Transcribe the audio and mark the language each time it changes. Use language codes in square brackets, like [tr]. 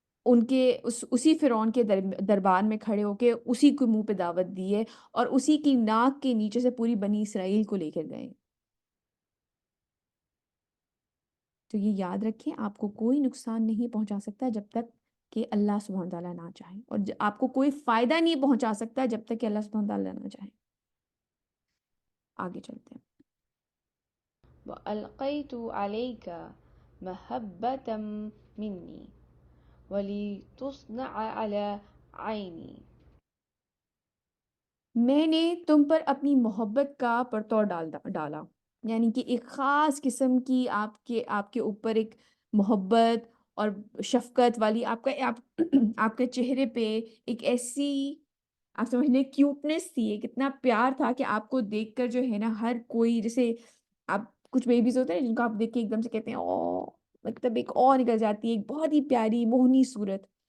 [ur] ان کے اسی فرعون کے دربار میں کھڑے ہو کے اسی کو منہ پہ دعوت دیے اور اسی کی ناک کے نیچے سے پوری بنی اسرائیل کو لے کر گئے. تو یہ یاد رکھیں آپ کو کوئی نقصان نہیں پہنچا سکتا جب تک کہ اللہ سبحانہ تعالیٰ نہ چاہے، اور آپ کو کوئی فائدہ نہیں پہنچا سکتا جب تک کہ اللہ سبحانہ تعالیٰ نہ چاہے. آگے چلتے ہیں. [ar] وألقيت عليك محبة مني ولتصنع على عيني. [ur] میں نے تم پر اپنی محبت کا پرتو ڈالا، یعنی کہ ایک خاص قسم کی آپ کے اوپر ایک محبت اور شفقت والی آپ کے چہرے پہ ایک ایسی آپ سمجھ لیں کیوٹنس تھی، ایک اتنا پیار تھا کہ آپ کو دیکھ کر جو ہے نا ہر کوئی، جیسے آپ کچھ بیبیز ہوتے ہیں جن کو آپ دیکھ کے ایک دم سے کہتے ہیں او، مطلب ایک اور نکل جاتی ہے، ایک بہت ہی پیاری موہنی صورت.